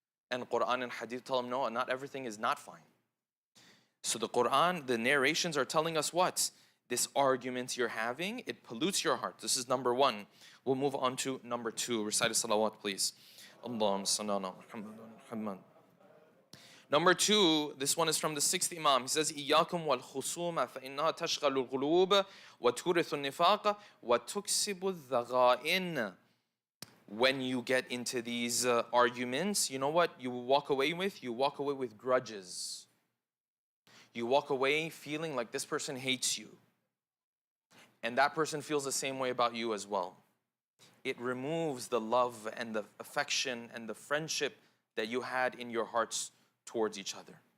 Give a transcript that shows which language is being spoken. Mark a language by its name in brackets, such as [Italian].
[English] And Quran and Hadith tell him, no, not everything is not fine. So the Quran, the narrations are telling us what? This argument you're having, it pollutes your heart. This is number one. We'll move on to number two. Recite a salawat, please. [Arabic] Allahumma salli ala Muhammad. [English] Number two, this one is from the sixth Imam. He says, [Arabic] إِيَّاكُمْ وَالْخُصُومَ فَإِنَّهَا تَشْغَلُ الْقُلُوبَ وَتُورِثُ النِّفَاقَ وَتُكْسِبُ الذَّغَائِنَ. [English] When you get into these arguments, you know what you walk away with? You walk away with grudges. You walk away feeling like this person hates you. And that person feels the same way about you as well. It removes the love and the affection and the friendship that you had in your hearts towards each other.